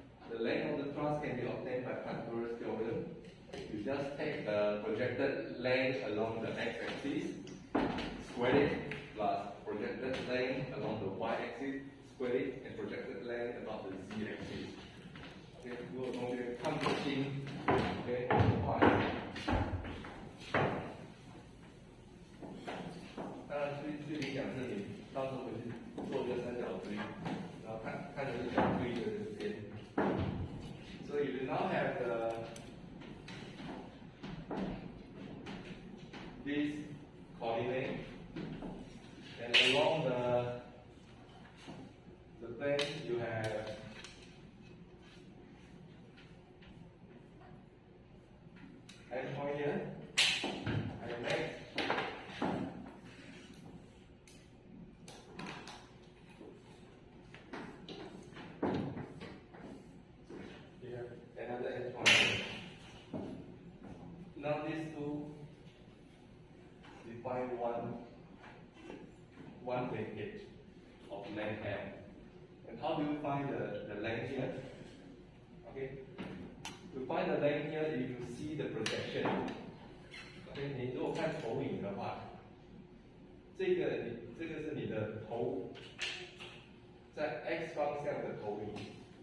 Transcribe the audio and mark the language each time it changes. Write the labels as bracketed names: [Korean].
[English] The length of the truss can be obtained by Pythagoras theorem. You just take the projected length along the x-axis, square it, plus projected length along the y-axis, square it, and projected length along the z-axis. [Chinese] Okay, 如果同学看不清 ，OK， 画一下。当然，最理想是你到时候回去做一个三角锥，然后看着是角锥的这个边。 [English] So you now have this coordinate, and along the plane you have end point here, and next. Another end point. Now these two define one linkage of length M. And how do you find the length here? Okay. To find the length here, if you see the projection. [Chinese] Okay, 你如果看投影的话，这个是你的头，在 x 方向的投影。